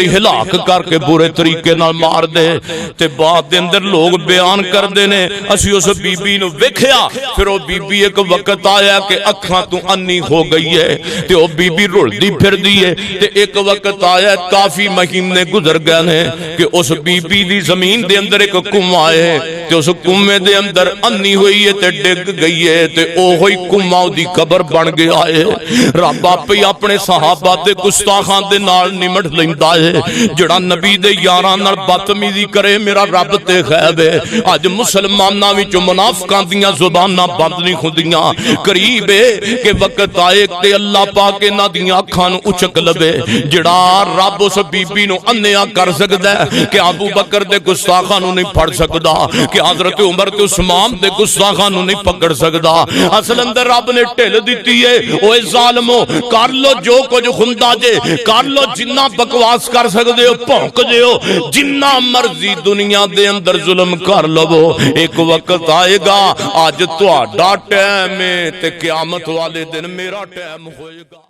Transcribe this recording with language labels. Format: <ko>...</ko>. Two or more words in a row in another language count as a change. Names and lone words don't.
<pa>ہلاک کر کے برے طریقے نال مار دے تے بعد دے اندر لوگ بیان کر دینے اسی اس بی بی نو ویکھیا پھر وہ بی بی ایک وقت آیا کہ اکھاں تو انی ہو گئی ہے تے وہ بی بی رول دی پھر دی ہے تے ایک وقت آیا کافی مہینے گزر گئے نے کہ اس بی بی دی زمین دے اندر ایک کنواں ہے تے اس کنویں دے اندر انی ہوئی ہے تے ڈگ گئی ہے تے او ہوئی کنواں دی قبر بن گیا ہے۔ رب آپ ہی اپنے صحابہ دے گستاخاں دے نال نمٹ لیندا ہے جڑا نبی دے یاراں نال بدتمیزی کرے میرا رب تے غیب ہے۔ اج مسلماناں وچ منافقاں دیاں زباناں بند نہیں ہوندیاں قریب ہے کہ وقت آئے تے اللہ پاک انہاں دیاں اکھاں نوں اچک لوے جڑا رب اس بی بی نوں انیا کر سکدا ہے کہ ابو بکر دے گستاخاں نوں نہیں پھڑ سکدا کہ حضرت عمر تے عثمان دے گستاخاں نوں نہیں پکڑ سکدا اصل اندر رب نے ٹھل دیتی ہے اوے ظالمو کر لو جو کچھ خندا جے کر لو جنہ بکواس کر سکدے ہو بھونک دے ہو جنہ مرضی دنیا دے اندر ظلم کر لو ایک وقت آئے گا اج تہاڈا ٹائم ہے تے قیامت والے دن میرا ٹائم ہوئے گا۔</pa>